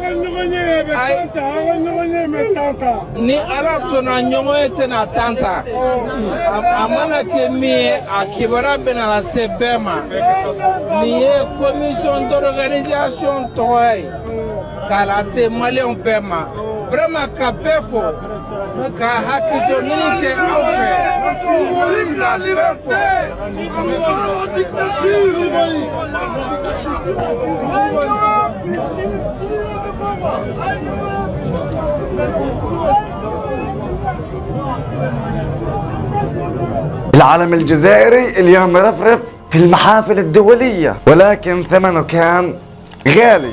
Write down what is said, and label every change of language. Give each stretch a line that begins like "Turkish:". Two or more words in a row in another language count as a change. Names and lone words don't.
Bambara: ni ala sɔnna ɲɔgɔn ye tɛna tan ta a mana kɛ min ye a kibaruya bɛna lase bɛɛ ma nin ye
French: commission d'organisation
Bambara: tɔgɔ ye k'a lase maliyɛnw bɛɛ ma vraiment ka bɛɛ fo ka hakili to ɲini tɛ aw fɛ ka bɛɛ fo.
Arabic: العلم الجزائري اليوم يرفرف في المحافل الدولية، ولكن ثمنه كان غالي.